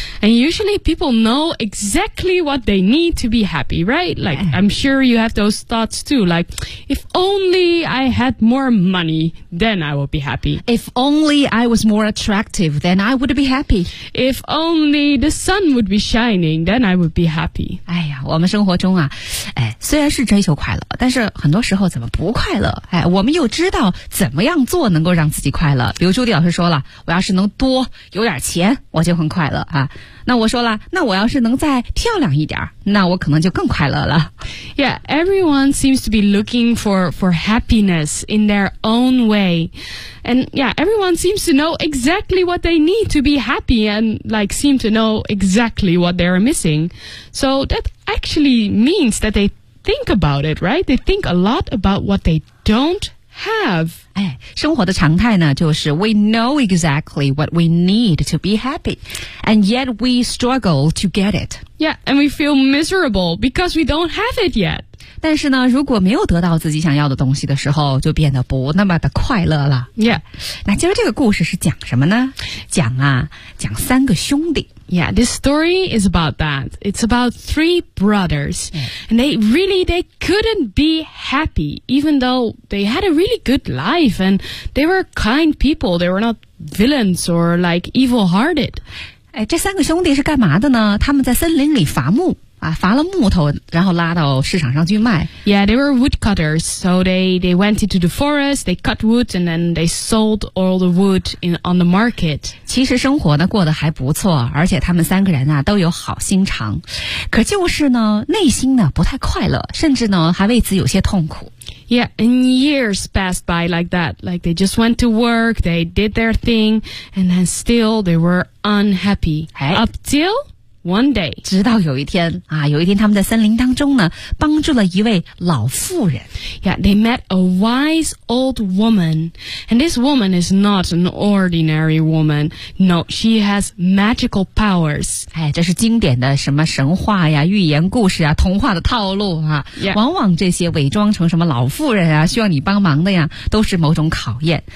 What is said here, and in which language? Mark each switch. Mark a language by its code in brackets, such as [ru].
[en] And usually people know exactly what they need to be happy, right? Like, I'm sure you have those thoughts too. Like, if only I had more money, then I would be happy. If only I was more attractive, then I would be happy. If only the sun would be shining, then I would be happy. [zh] 哎呀，我们生活中啊，哎，虽然是追求快乐，但是很多时候怎么不快乐？哎，我们又知道怎么样做能够让自己快乐。比如朱迪老师说了，我要是能多有点钱，我就很快乐啊。那我说了，那我要是能再漂亮一点，那我可能就更快乐了。 [en] Yeah, everyone seems to be looking for happiness in their own way. And yeah, everyone seems to know exactly what they need to be happy and like seem to know exactly what they're missing. So that actually means that they think about it, right? They think a lot about what they don't have. [zh] 哎，生活的常态呢，就是 [en] we know exactly what we need to be happy, and yet we struggle to get it. Yeah, and we feel miserable because we don't have it yet. [zh] 但是呢，如果没有得到自己想要的东西的时候，就变得不那么的快乐了。 Yeah. 那今儿这个故事是讲什么呢？讲三个兄弟。 [en] Yeah, this story is about that. It's about three brothers. Yeah. And they couldn't be happy, even though they had a really good life. And they were kind people. They were not villains or like evil hearted. [zh] 哎，这三个兄弟是干嘛的呢？他们在森林里伐木。啊，伐了木头，然后拉到市场上去卖。 [en] Yeah, they were woodcutters, so they went into the forest, they cut wood, and then they sold all the wood on the market. [zh] 其实生活呢过得还不错，而且他们三个人啊都有好心肠，可就是呢内心呢不太快乐，甚至呢还为此有些痛苦。 [en] Yeah, and years passed by like that. Like they just went to work, they did their thing, and then still they were unhappy. Hey. Up till... One day, [zh] 直到有一天啊，有一天他们在森林当中呢，帮助了一位老妇人。 [en] Yeah, they met a wise old woman, and this woman is not an ordinary woman. No, she has magical powers. [zh] 哎，这是经典的什么神话呀、寓言故事啊、童话的套路啊。 Yeah. 往往这些伪装成什么老妇人啊，需要你帮忙的呀，都是某种考验。